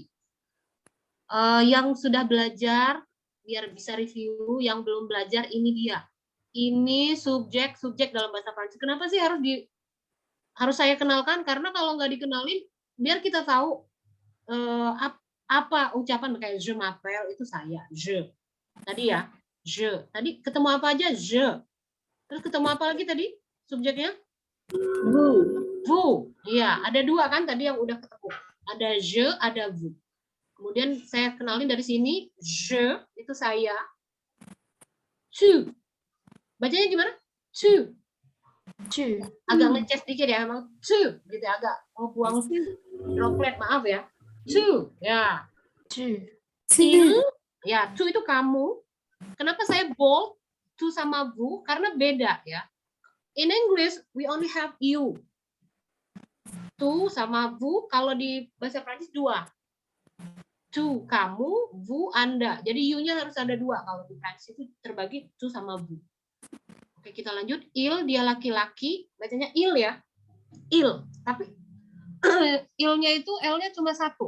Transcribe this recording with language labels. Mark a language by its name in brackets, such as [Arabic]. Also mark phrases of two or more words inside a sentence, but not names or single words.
[Indonesian] Yang sudah belajar, biar bisa review, yang belum belajar, ini dia. Ini subjek dalam bahasa Prancis. Kenapa sih harus saya kenalkan? Karena kalau nggak dikenalin, biar kita tahu apa ucapan kayak [French] je m'appelle [Indonesian] itu saya, je. Tadi ya, je. Tadi ketemu apa aja? Je. Terus ketemu apa lagi tadi subjeknya? Vous. Iya, ada dua kan tadi yang udah ketemu. Ada je, ada vous. Kemudian saya kenalin dari sini, je itu saya. Tu. Bacanya gimana? Tu. Tu. Agak ngeces dikit ya, emang tu gitu ya, agak mau buang droplet, maaf ya. Tu, ya. Tu. Il, ya, tu itu kamu. Kenapa saya bold tu sama vous? Karena beda ya. [English] In English, we only have you. [Indonesian] Tu sama vous, kalau di bahasa Prancis dua. Tu kamu, vous Anda. Jadi you-nya harus ada dua. Kalau di Prancis itu terbagi tu sama vous. Oke, kita lanjut. Il, dia laki-laki. Bacanya il ya. Il. Tapi il-nya itu L-nya cuma satu.